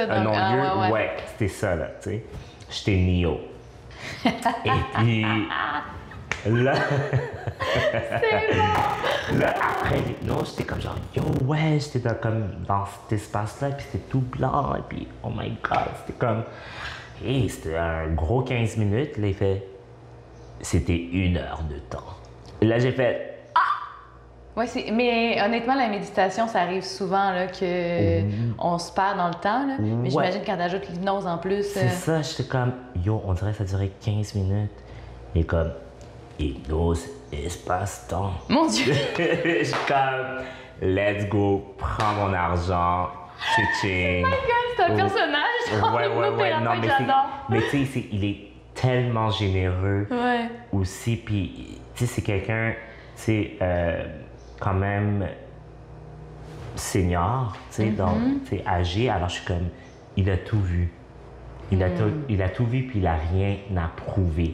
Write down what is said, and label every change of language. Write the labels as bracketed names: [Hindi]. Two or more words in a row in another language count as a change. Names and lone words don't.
[French] Un Donc, non-lieu, ouais. c'était ça, là, tu sais. J'étais Neo. Et puis, là... C'est bon! Là, après l'hypnose, j'étais comme genre, yo, ouais, j'étais comme dans cet espace-là, puis c'était tout blanc, et puis, [English] oh my God, [French] c'était comme... Hey, c'était un gros 15 minutes, là, il fait... C'était 1 heure de temps. Et là, j'ai fait... Ouais, mais honnêtement, la méditation, ça arrive souvent là, que on se perd dans le temps. Là. Mais j'imagine quand t'ajoutes l'hypnose en plus. C'est ça, j'étais comme, yo, on dirait que ça durait 15 minutes. Et comme, hypnose, espace-temps. Mon Dieu! Je suis comme, [English] let's go, [French] prends mon argent, tching. [English] Oh my God, [French] c'est un personnage! Ouais. Non, mais j'adore. mais tu sais, il est tellement généreux Ouais. aussi. Puis, tu sais, c'est quelqu'un, tu sais, quand même senior, tu sais, donc, tu sais, âgé. Alors, je suis comme, il a tout vu. Il a tout vu, puis il a rien à prouver.